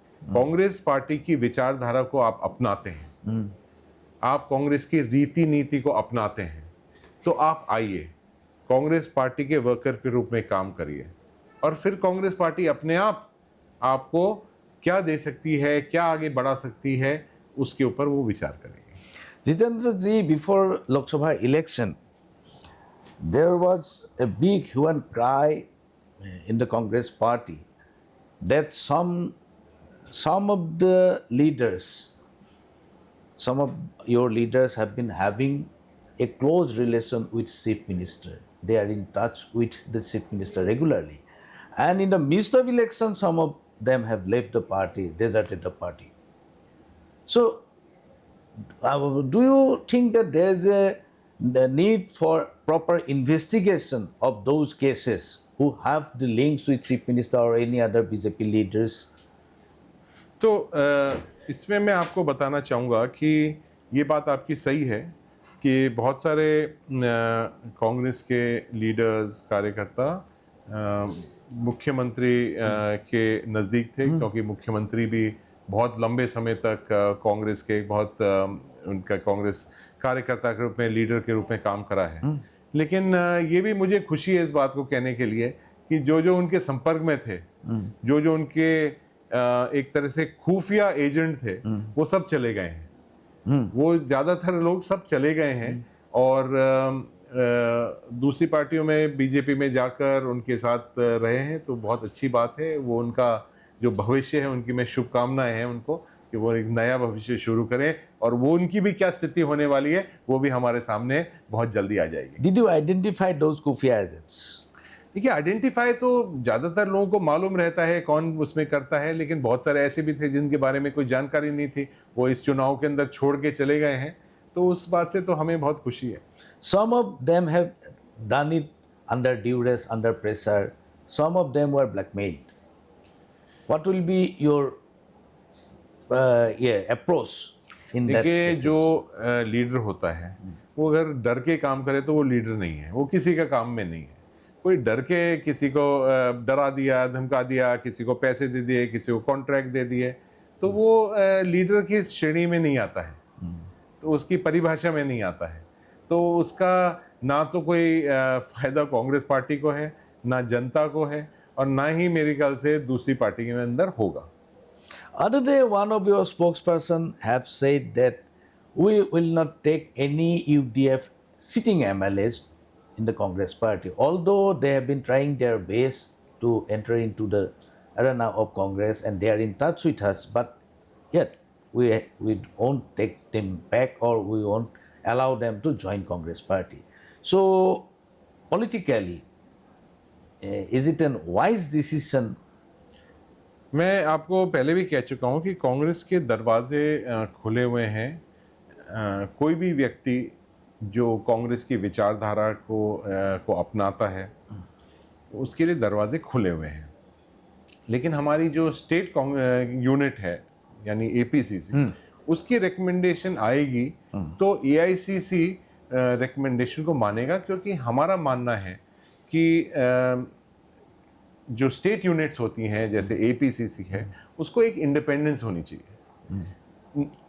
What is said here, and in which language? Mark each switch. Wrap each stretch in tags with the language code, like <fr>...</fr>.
<hi>Congress party की विचारधारा को आप अपनाते हैं, आप कांग्रेस की रीति नीति को अपनाते हैं, तो आप आइए, कांग्रेस पार्टी के वर्कर के रूप में काम करिए, और फिर कांग्रेस पार्टी अपने आप आपको क्या दे सकती है, क्या आगे बढ़ा सकती है, उसके ऊपर वो विचार करेंगे।</hi> <en>Jitendra ji, before Lok Sabha election there was a big hue and cry in the Congress party that some of the leaders, some of your leaders have been having a close relation with Chief Minister. They are in touch with the Chief Minister regularly. And in the midst of election, some of them have left the party, deserted the party. So, do you think that there is the need for proper investigation of those cases who have the links with Chief Minister or any other BJP leaders?</en> <hi>तो इसमें मैं आपको बताना चाहूँगा कि ये बात आपकी सही है कि बहुत सारे कांग्रेस के लीडर्स, कार्यकर्ता मुख्यमंत्री के नज़दीक थे, क्योंकि मुख्यमंत्री भी बहुत लंबे समय तक कांग्रेस के बहुत उनका कांग्रेस कार्यकर्ता के रूप में, लीडर के रूप में काम करा है। लेकिन ये भी मुझे खुशी है इस बात को कहने के लिए कि जो उनके संपर्क में थे, जो उनके एक तरह से खुफिया एजेंट थे, वो सब चले गए हैं। वो ज़्यादातर लोग सब चले गए हैं और दूसरी पार्टियों में, बीजेपी में जाकर उनके साथ रहे हैं, तो बहुत अच्छी बात है। वो उनका जो भविष्य है, उनकी मैं शुभकामनाएं हैं उनको कि वो एक नया भविष्य शुरू करें, और वो उनकी भी क्या स्थिति होने वाली है वो भी हमारे सामने बहुत जल्दी आ जाएगी।</hi> <en>Did you identify those</en> <hi>खुफिया एजेंट्स? देखिए, आइडेंटिफाई तो ज़्यादातर लोगों को मालूम रहता है कौन उसमें करता है, लेकिन बहुत सारे ऐसे भी थे जिनके बारे में कोई जानकारी नहीं थी, वो इस चुनाव के अंदर छोड़ के चले गए हैं, तो उस बात से तो हमें बहुत खुशी है।</hi> <en>Some of them have done it under duress, under pressure. Some of them were blackmailed. What will be your approach In that</en> <hi>देखिए</hi> <en>cases.</en> <hi>जो लीडर होता है वो अगर डर के काम करे तो वो लीडर नहीं है, वो किसी का काम में नहीं है। कोई डर के किसी को डरा दिया, धमका दिया, किसी को पैसे दे दिए, किसी को कॉन्ट्रैक्ट दे दिए, तो वो लीडर की श्रेणी में नहीं आता है, तो उसकी परिभाषा में नहीं आता है। तो उसका ना तो कोई फायदा कांग्रेस पार्टी को है, ना जनता को है, और ना ही मेरे ख्याल से दूसरी पार्टी के अंदर होगा।</hi> <en>Other day, one of your spokesperson have said that we will not take any UDF sitting MLAs in the Congress party, although they have been trying their best to enter into the arena of Congress and they are in touch with us, but yet we won't take them back or we won't allow them to join Congress party. So politically, is it a wise decision?</en> <hi>मैं आपको पहले भी कह चुका हूं कि कांग्रेस के दरवाजे खुले हुए हैं। कोई भी व्यक्ति जो कांग्रेस की विचारधारा को अपनाता है उसके लिए दरवाजे खुले हुए हैं। लेकिन हमारी जो स्टेट यूनिट है यानी एपीसीसी, उसकी रिकमेंडेशन आएगी तो एआईसीसी रिकमेंडेशन को मानेगा, क्योंकि हमारा मानना है कि जो स्टेट यूनिट्स होती हैं जैसे एपीसीसी है उसको एक इंडिपेंडेंस होनी चाहिए।</hi>